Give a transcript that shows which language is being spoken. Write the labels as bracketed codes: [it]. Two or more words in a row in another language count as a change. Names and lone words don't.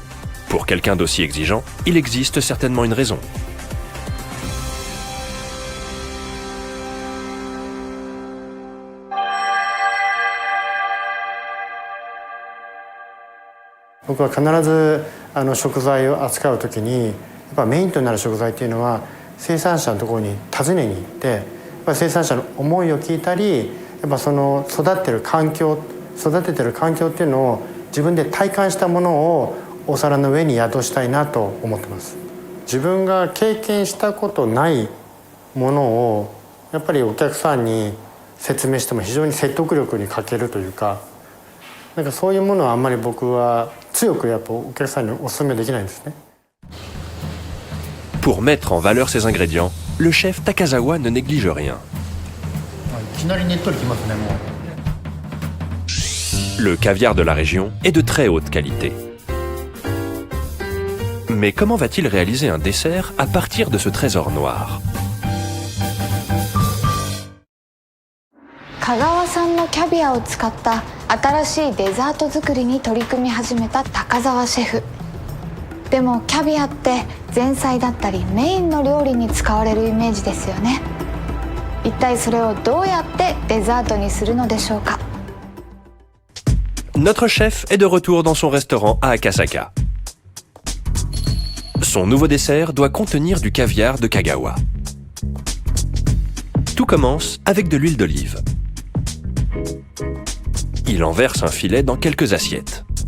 [fr] Pour quelqu'un d'aussi exigeant, il existe certainement une raison. Je suis toujours [ja] 食材を扱うときに、やっぱメインとなる食材っていうのは生産者のところに訪ねに行って、やっぱ生産者の思いを聞いたり、やっぱその育ててる環境っていうのを自分で体感したものをお皿の上に宿したいなと思ってます。自分が経験したことないものをやっぱりお客さんに説明しても非常に説得力に欠けるというか、なんかそういうものはあんまり僕は強くやっぱお客さんにお勧めできないんですね。 [fr] Pour mettre en valeur ses ingrédients, le chef Takazawa ne néglige rien. [ja] いきなりねっとりきますね、もう。 [fr] Le caviar de la région est de très haute qualité. Mais comment va-t-il réaliser un dessert à partir de ce trésor noir? [ja] 香川産のキャビアを使った新しいデザート作りに取り組み始めた高澤シェフ。でもキャビアって前菜だったりメインの料理に使われるイメージですよね。一体それをどうやってデザートにするのでしょうか。 [fr] Notre chef est de retour dans son restaurant à Akasaka. Son nouveau dessert doit contenir du caviar de Kagawa. Tout commence avec de l'huile d'olive. Il en verse un filet dans quelques assiettes.